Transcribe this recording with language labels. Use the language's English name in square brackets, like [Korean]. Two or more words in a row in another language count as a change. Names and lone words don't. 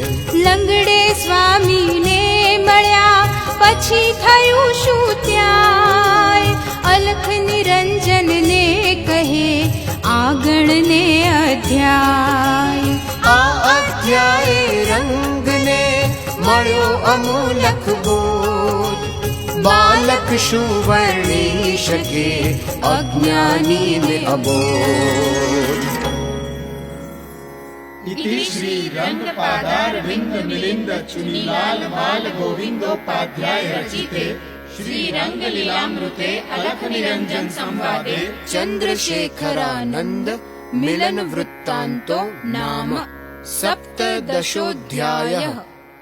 [Gujarati] લંગડે સ્વામીને મળ્યા પછી થયું શું ત્યાંય, અલખ નિરંજનને કહે આગળને અધ્યાય. આ અધ્યાય રંગને મળ્યો અમૂલક બોધ. બાલક શું વર્ણી શકે અજ્ઞાનીને અબોધ. [Sanskrit] इति श्री रंगपादारविंद मिलिंद चुनीलाल बाल गोविंदोपाध्याय रचिते श्री रंगलीलामृते अलख निरंजन संवादे चंद्रशेखरानंद मिलन वृत्तांतो नाम सप्तदशोऽध्यायः.